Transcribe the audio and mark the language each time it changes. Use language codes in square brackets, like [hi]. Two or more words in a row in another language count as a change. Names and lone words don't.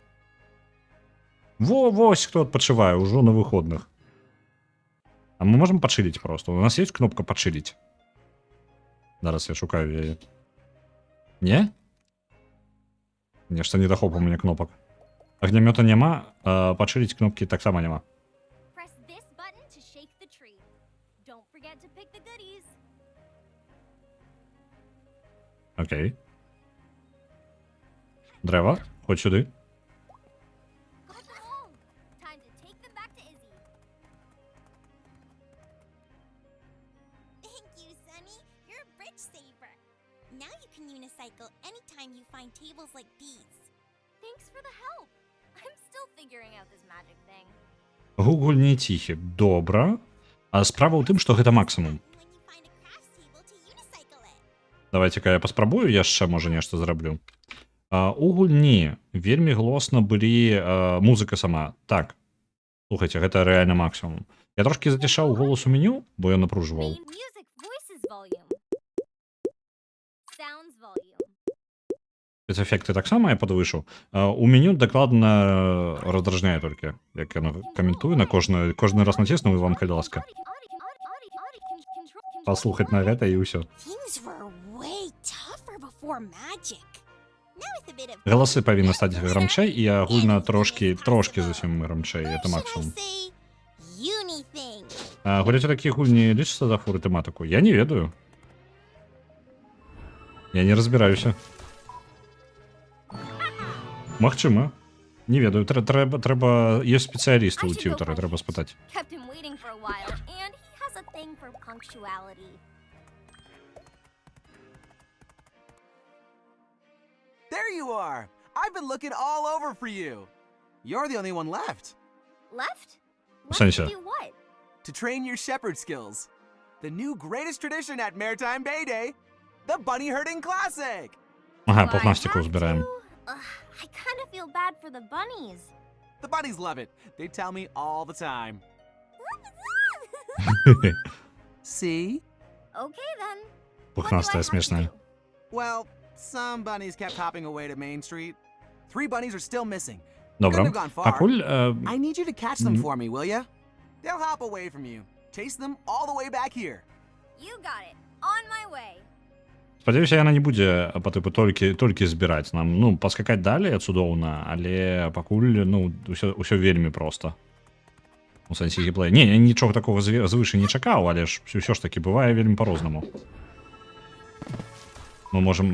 [be] Вось хто адпачывае ўжо на выходных. А мы можам пачыліць просто. У нас есть кнопка пачыліць. Зараз я шукаю яе. Не? Нешта недахоп у мяне кнопак. Агнямёта няма, пачыліць кнопкі таксама няма. [en] Press this button to shake the tree. Don't forget to pick the goodies. [be] Окей. Дрэва, хоць сюды. [en] Got them all. Time to take them back to Izzy. Thank you, Sunny. You're a bridge saver. Now you can unicycle anytime you find tables like these. Thanks for the help. I'm still figuring out this magic thing. [be] Гугл не ціхі. Добра. А справа ў тым, што гэта максімум. [en] When you find a crafts table to unicycle it. [be] Давайте-ка я паспрабую яшчэ, можа, нешта зраблю. У гульні вельмі глосна былі музыка сама. Так. Слухайце, гэта рэальна максімум. Я трошкі зацішаў голас у меню, бо я напружваў. [en] Main music voices volume. Sounds volume. [be] спецэфекты таксама я падвышу. У меню дакладна раздражняе толькі, як яно каментую на кожны раз націсну, і вам, калі ласка, паслухаць на гэта і ўсё. [en] Things were way tougher before magic. Now with a bit of [be] Галасы павінны стаць грамчэй, і агульна трошкі зусім грамчэй, это [en] Should I [be] максимум. [en] say Unithing? [be] Гуляць у такія гульні лічыцца за фуры тэматыку? Я не ведаю. Я не разбіраюся. Магчыма. Не ведаю, трэба... Ёсць спецыялісты ў тьютары, трэба спытаць. [en] Kept him waiting for a while, and he has a thing for punctuality. There you are! I've been looking all over for you. You're the only one left. Left? [be] В сенсе? [en] Do what? To train your shepherd skills. The new greatest tradition at Maritime Bay Day, the Bunny Herding Classic! [be] Ага, [en] Do I [be] пухнастиков [en] have [be] збираем. [en] to? I kind of feel bad for the bunnies. The bunnies love it. They tell me all the time. See? Okay then. [be] Пухнастая, смешная. [en] Well, some bunnies kept hopping away to Main Street. 3 bunnies are still missing. [be] Добра. [en] Couldn't have gone far. [be] Пакуль... [en] I need you to catch them for me, will ya? They'll hop away from you. Chase them all the way back here. You got it. On my way. [be] Спадзяюся, яна не будзе па тыпу толькі збіраць нам. Ну, паскакаць далей цудоўна, але пакуль, ну, ўсё вельмі проста. У сэнсе геймплея. Не, я нічога такога звыше не чакаў, але ж ўсё ж таки бывае вельмі па-рознаму. Мы можам...